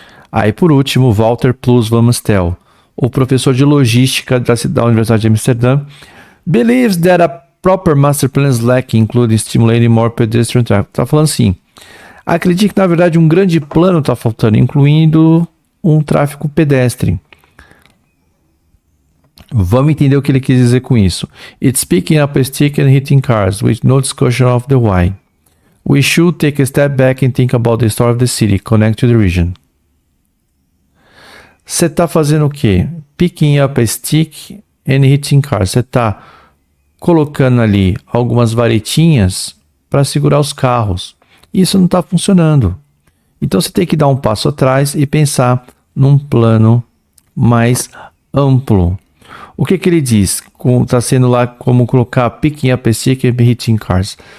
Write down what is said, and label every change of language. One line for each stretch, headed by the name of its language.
Portuguese: Aí, por último, Walter Plus Van Amistel, o professor de logística da Universidade de Amsterdã,
English: believes that a proper master plan is lacking, including stimulating more pedestrian traffic.
Portuguese: Está falando assim, acredito que, na verdade, um grande plano está faltando, incluindo um tráfego pedestre. Vamos entender o que ele quis dizer com isso.
English: It's picking up a stick and hitting cars, with no discussion of the why. We should take a step back and think about the story of the city, connect to the region.
Portuguese: Você está fazendo o quê?
English: Picking up a stick and hitting cars.
Portuguese: Você está colocando ali algumas varetinhas para segurar os carros. Isso não está funcionando. Então você tem que dar um passo atrás e pensar num plano mais amplo. O que ele diz? Está sendo lá como colocar
English: picking up a stick and hitting cars.